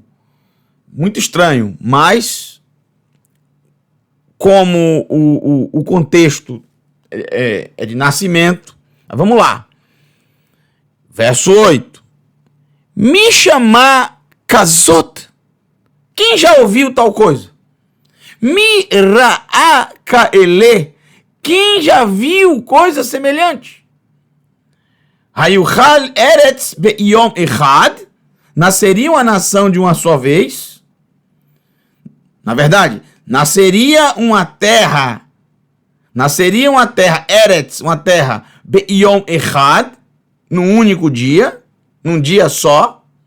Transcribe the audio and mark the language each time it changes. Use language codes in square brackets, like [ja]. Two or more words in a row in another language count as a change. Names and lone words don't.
[pt] Muito estranho, mas como o contexto é de nascimento, vamos lá. [he] Verso 8. מי שמע כזאת. [pt] Quem já ouviu tal coisa? [he] מי ראה כאלה. [pt] Quem já viu coisa semelhante? [he] היוחל ארץ ביום אחד. [pt] Nasceria uma nação de uma só vez. Na verdade, nasceria uma terra, Eretz, uma terra, [he] ביום אחד, [pt] num único dia, num dia só.